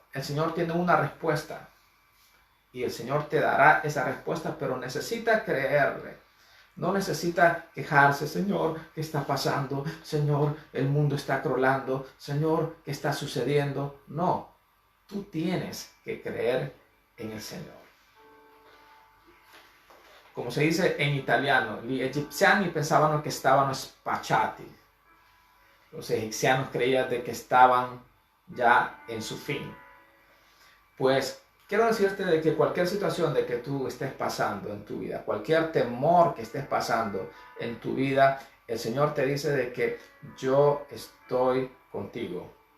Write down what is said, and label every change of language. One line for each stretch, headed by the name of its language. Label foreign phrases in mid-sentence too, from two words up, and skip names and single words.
Spanish: El Señor tiene una respuesta y el Señor te dará esa respuesta, pero necesita creerle. No necesita quejarse, Señor, ¿qué está pasando? Señor, el mundo está crolando. Señor, ¿qué está sucediendo? No, tú tienes que creer en el Señor. Como se dice en italiano,
Italian: gli egiziani pensavano che stavano spacciati.
Spanish: Los egipcianos creían de que estaban ya en su fin. Pues quiero decirte de que cualquier situación de que tú estés pasando en tu vida, cualquier temor que estés pasando en tu vida, el Señor te dice de que yo estoy contigo.